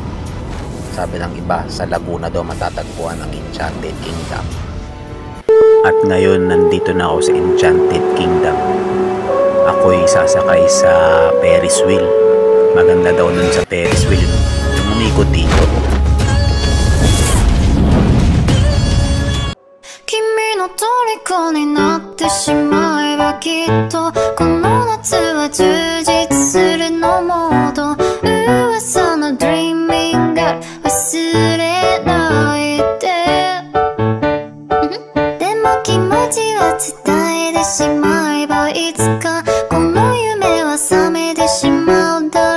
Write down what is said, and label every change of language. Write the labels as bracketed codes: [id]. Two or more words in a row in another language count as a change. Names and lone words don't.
[tl] Sabi ng iba, sa Laguna daw matatagpuan ang Enchanted Kingdom. At ngayon nandito na ako sa Enchanted Kingdom. Ako'y sasakay sa [en] Ferris wheel. [tl] Maganda daw nun sa [en] Ferris wheel, [tl] yung umikot-ikot. [ja] 虜になってしまえばきっとこの夏は充実するのモード噂の Dreaming が忘れないででも気持ちは伝えてしまえばいつかこの夢は覚めてしまう